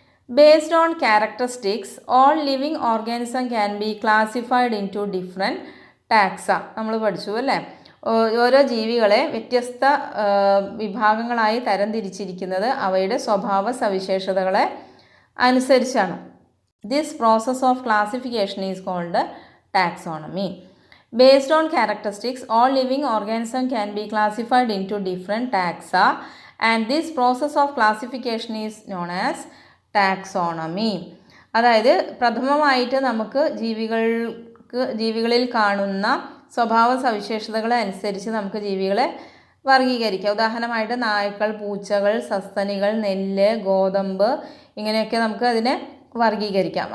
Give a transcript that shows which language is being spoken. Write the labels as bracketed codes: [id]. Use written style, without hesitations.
[en] Based on characteristics all living organism can be classified into different taxa. [ml] നമ്മൾ പഠിച്ചു അല്ലേ. ഓരോ ജീവികളെ വ്യത്യസ്ത വിഭാഗങ്ങളായി തരംതിരിച്ചിരിക്കുന്നത് അവയുടെ സ്വഭാവ സവിശേഷതകളെ അനുസരിച്ചാണ്. [en] This process of classification is called taxonomy. Based on characteristics, all living organisms can be classified into different taxa, and this process of classification is known as taxonomy. [ml] അതായത് പ്രഥമമായിട്ട് നമുക്ക് ജീവികളിൽ കാണുന്ന സ്വഭാവ സവിശേഷതകളെ അനുസരിച്ച് നമുക്ക് ജീവികളെ വർഗീകരിക്കാം. ഉദാഹരണമായിട്ട് നായ്ക്കൾ, പൂച്ചകൾ, സസ്തനികൾ, നെല്ല്, ഗോതമ്പ്, ഇങ്ങനെയൊക്കെ നമുക്ക് അതിനെ വർഗീകരിക്കാം.